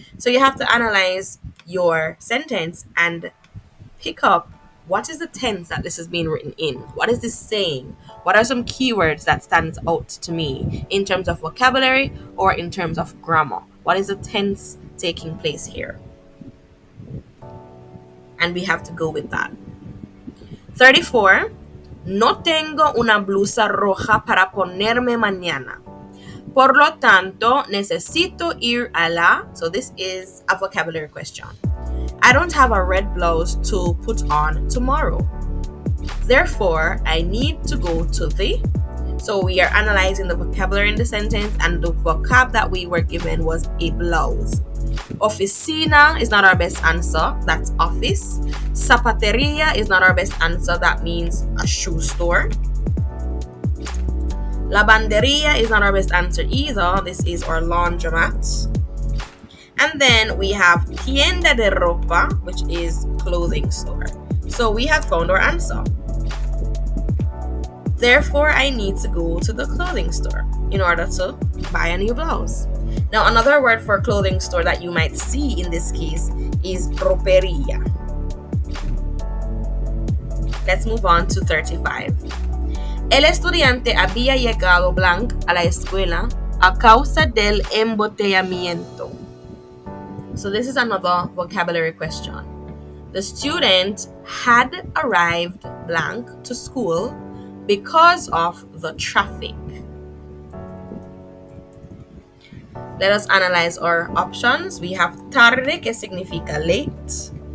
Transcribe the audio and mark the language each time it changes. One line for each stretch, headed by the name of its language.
English: So you have to analyze your sentence and pick up what is the tense that this is being written in. What is this saying? What are some keywords that stands out to me in terms of vocabulary or in terms of grammar? What is the tense taking place here? And we have to go with that. 34.
Spanish: No tengo una blusa roja para ponerme mañana. Por lo tanto, necesito ir a la...
English: So this is a vocabulary question. I don't have a red blouse to put on tomorrow. Therefore, I need to go to the. So we are analyzing the vocabulary in the sentence, and the vocab that we were given was a blouse. Oficina is not our best answer. That's office. Zapateria is not our best answer. That means a shoe store. Lavanderia is not our best answer either. This is our laundromat. And then we have tienda de ropa, which is clothing store. So we have found our answer. Therefore, I need to go to the clothing store in order to buy a new blouse. Now, another word for clothing store that you might see in this case is roperia. Let's move on to 35.
Spanish: El estudiante había llegado blanco a la escuela a causa del embotellamiento.
English: So this is another vocabulary question. The student had arrived blank to school because of the traffic. Let us analyze our options. We have tarde,
Spanish: que significa
English: late.